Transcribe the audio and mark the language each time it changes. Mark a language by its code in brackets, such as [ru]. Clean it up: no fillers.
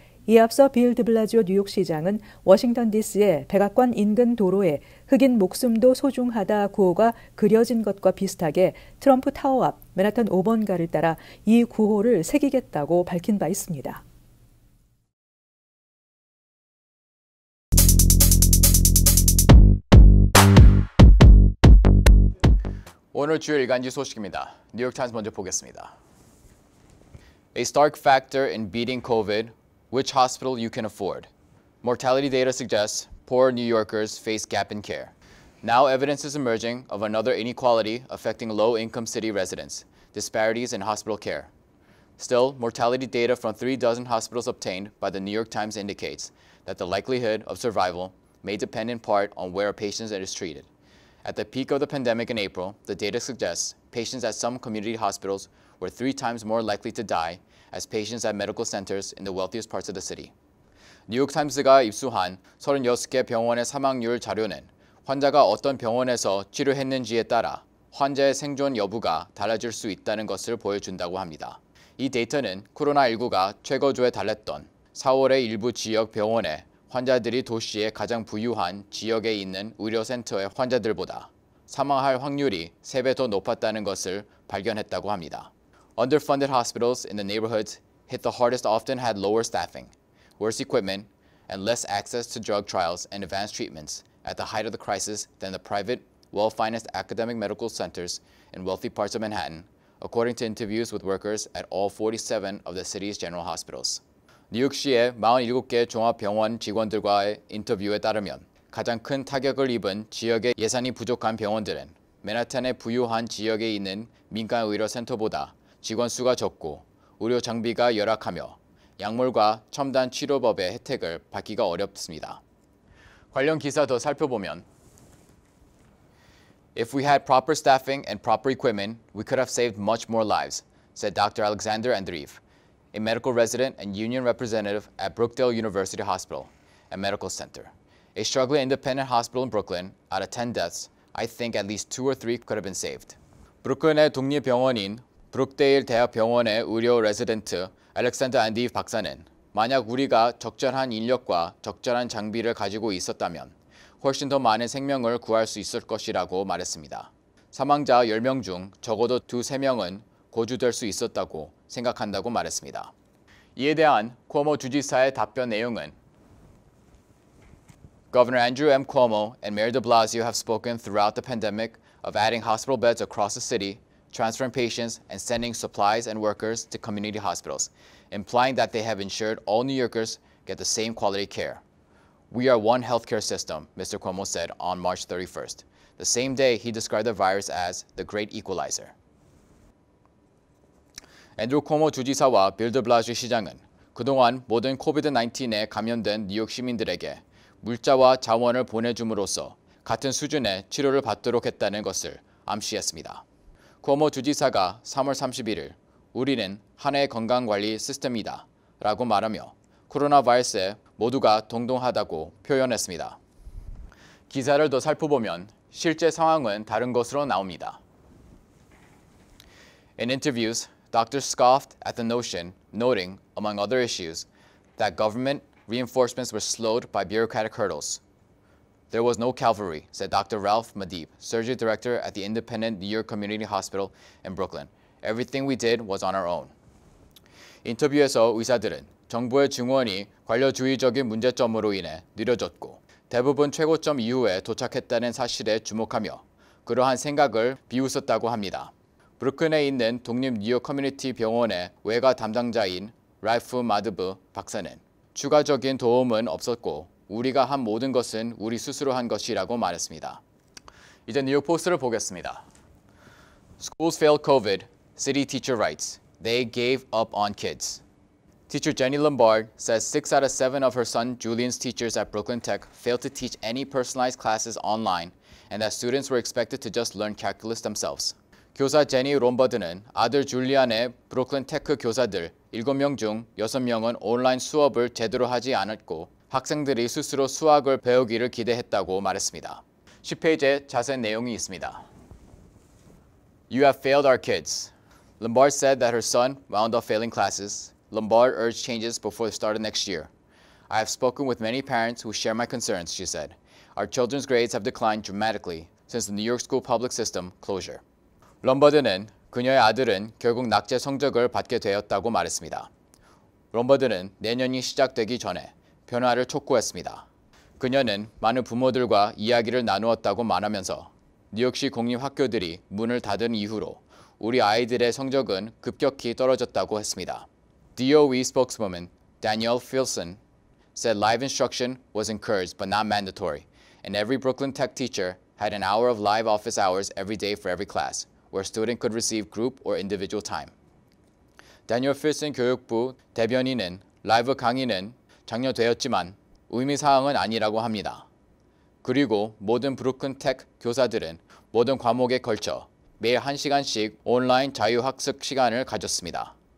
[ko] 이에 앞서 빌 드블라지오 뉴욕시장은 워싱턴 DC의 백악관 인근 도로에 흑인 목숨도 소중하다 구호가 그려진 것과 비슷하게 트럼프 타워 앞 맨하탄 5번가를 따라 이 구호를 새기겠다고 밝힌 바 있습니다. 오늘 주요 일간지 소식입니다. 뉴욕타임스 먼저 보겠습니다. [en] A stark factor in beating COVID, which hospital you can afford. Mortality data suggests poor New Yorkers face gap in care. Now evidence is emerging of another inequality affecting low-income city residents, disparities in hospital care. Still, mortality data from 36 hospitals obtained by the New York Times indicates that the likelihood of survival may depend in part on where a patient is treated. At the peak of the pandemic in April, the data suggests patients at some community hospitals were 3 times more likely to die as patients at medical centers in the wealthiest parts of the city. [ko] 뉴욕타임스가 입수한 36개 병원의 사망률 자료는 환자가 어떤 병원에서 치료했는지에 따라 환자의 생존 여부가 달라질 수 있다는 것을 보여준다고 합니다. 이 데이터는 코로나19가 최고조에 달했던 4월의 일부 지역 병원에 환자들이 도시의 가장 부유한 지역에 있는 의료센터의 환자들보다 사망할 확률이 3배 더 높았다는 것을 발견했다고 합니다. [en] Underfunded hospitals in the neighborhoods hit the hardest often had lower staffing, worse equipment, and less access to drug trials and advanced treatments at the height of the crisis than the private, well-financed academic medical centers in wealthy parts of Manhattan, according to interviews with workers at all 47 of the city's general hospitals. [ko] 뉴욕시의 47개 종합병원 직원들과의 인터뷰에 따르면 가장 큰 타격을 입은 지역의 예산이 부족한 병원들은 맨하탄의 부유한 지역에 있는 민간 의료센터보다 직원 수가 적고 의료 장비가 열악하며 약물과 첨단 치료법의 혜택을 받기가 어렵습니다. 관련 기사 더 살펴보면 [en] If we had proper staffing and proper equipment, we could have saved much more lives, said Dr. Alexander Andreev, a medical resident and union representative at Brookdale University Hospital and Medical Center. A struggling independent hospital in Brooklyn, out of 10 deaths, I think at least 2 or 3 could have been saved. [ko] 브루클린의 독립병원인 브룩데일 대학병원의 의료 레지던트 알렉산더 안디브 박사는 만약 우리가 적절한 인력과 적절한 장비를 가지고 있었다면 훨씬 더 많은 생명을 구할 수 있을 것이라고 말했습니다. 사망자 10명 중 적어도 2-3명은 고주될 수 있었다고 생각한다고 말했습니다. 이에 대한 쿠오모 주지사의 답변 내용은 Governor Andrew M. [en] Cuomo and Mayor de Blasio have spoken throughout the pandemic of adding hospital beds across the city, transferring patients, and sending supplies and workers to community hospitals, implying that they have ensured all New Yorkers get the same quality care. We are one healthcare system, Mr. Cuomo said on March 31st. The same day, he described the virus as the great equalizer. [ko] 앤드루 쿠오모 주지사와 빌 드 블라시오 시장은 그동안 모든 코비드-19에 감염된 뉴욕 시민들에게 물자와 자원을 보내줌으로써 같은 수준의 치료를 받도록 했다는 것을 암시했습니다. 쿠오모 주지사가 3월 31일 우리는 하나의 건강관리 시스템이다 라고 말하며 코로나 바이러스에 모두가 동등하다고 표현했습니다. 기사를 더 살펴보면 실제 상황은 다른 것으로 나옵니다. [en] In interviews, doctors scoffed at the notion, noting, among other issues, that government reinforcements were slowed by bureaucratic hurdles. There was no cavalry, said Dr. Ralph Madib, surgery director at the independent New York Community Hospital in Brooklyn. Everything we did was on our own. [ko] 인터뷰에서 의사들은 정부의 증원이 관료주의적인 문제점으로 인해 느려졌고 대부분 최고점 이후에 도착했다는 사실에 주목하며 그러한 생각을 비웃었다고 합니다. 브루클린에 있는 독립 뉴욕 커뮤니티 병원의 외과 담당자인 랄프 마드브 박사는 추가적인 도움은 없었고 우리가 한 모든 것은 우리 스스로 한 것이라고 말했습니다. 이제 뉴욕 포스트를 보겠습니다. [en] Schools failed COVID, city teacher writes. They gave up on kids. Teacher Jenny Lombard says 6 out of 7 of her son Julian's teachers at Brooklyn Tech failed to teach any personalized classes online and that students were expected to just learn calculus themselves. [ko] 교사 제니 롬버드는 아들 줄리안의 브루클린 테크 교사들 7명 중 6명은 온라인 수업을 제대로 하지 않았고 학생들이 스스로 수학을 배우기를 기대했다고 말했습니다. 10페이지에 자세한 내용이 있습니다. [en] You have failed our kids. Lombard said that her son wound up failing classes. Lombard urged changes before the start of next year. I have spoken with many parents who share my concerns, she said. Our children's grades have declined dramatically since the New York school public system closure. [ko] 럼버드는 그녀의 아들은 결국 낙제 성적을 받게 되었다고 말했습니다. 럼버드는 내년이 시작되기 전에 변화를 촉구했습니다. 그녀는 많은 부모들과 이야기를 나누었다고 말하면서 뉴욕시 공립학교들이 문을 닫은 이후로 우리 아이들의 성적은 급격히 떨어졌다고 했습니다. [en] DOE spokeswoman Danielle Filson said live instruction was encouraged but not mandatory, and every Brooklyn Tech teacher had an hour of live office hours every day for every class, where a student could receive group or individual time. [ko] Daniel Filson 교육부 대변인은 라이브 강의는 장려되었지만 의미사항은 아니라고 합니다. 그리고 모든 브루큰 텍 교사들은 모든 과목에 걸쳐 매일 1시간씩 온라인 자유학습 시간을 가졌습니다.